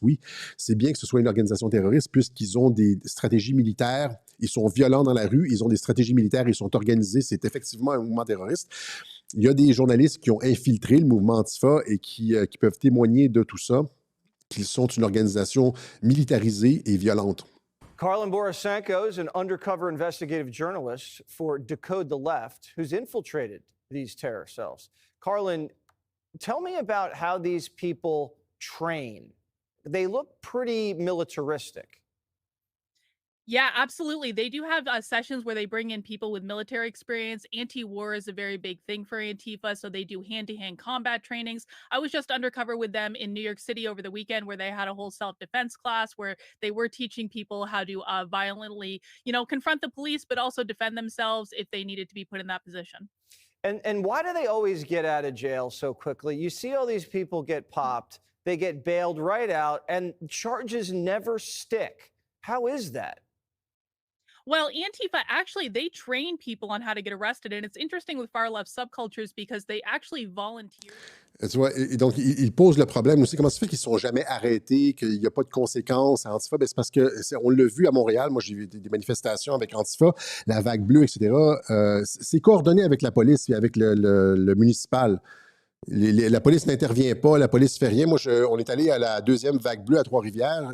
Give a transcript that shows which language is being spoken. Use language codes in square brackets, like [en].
[fr] Oui, c'est bien que ce soit une organisation terroriste puisqu'ils ont des stratégies militaires, ils sont violents dans la rue, ils ont des stratégies militaires, ils sont organisés. C'est effectivement un mouvement terroriste. Il y a des journalistes qui ont infiltré le mouvement Antifa et qui peuvent témoigner de tout ça, qu'ils sont une organisation militarisée et violente. [en] Carlin Borisenko is an undercover investigative journalist for Decode the Left who's infiltrated these terror cells. Carlin, tell me about how these people train. They look pretty militaristic. Yeah, absolutely. They do have sessions where they bring in people with military experience. Anti-war is a very big thing for Antifa, so they do hand-to-hand combat trainings. I was just undercover with them in New York City over the weekend, where they had a whole self-defense class where they were teaching people how to violently, confront the police, but also defend themselves if they needed to be put in that position. And why do they always get out of jail so quickly? You see all these people get popped, they get bailed right out, and charges never stick. How is that? Well, Antifa actually they train people on how to get arrested, and it's interesting with far left subcultures because they actually volunteer. [fr] Tu vois, et donc, il pose le problème aussi. Comment ça fait qu'ils ne sont jamais arrêtés, qu'il n'y a pas de conséquences à Antifa? Ben, c'est parce que, on l'a vu à Montréal, moi j'ai vu des manifestations avec Antifa, la vague bleue, etc. C'est coordonné avec la police et avec le municipal. La police n'intervient pas, la police ne fait rien. Moi, on est allé à la deuxième vague bleue à Trois-Rivières.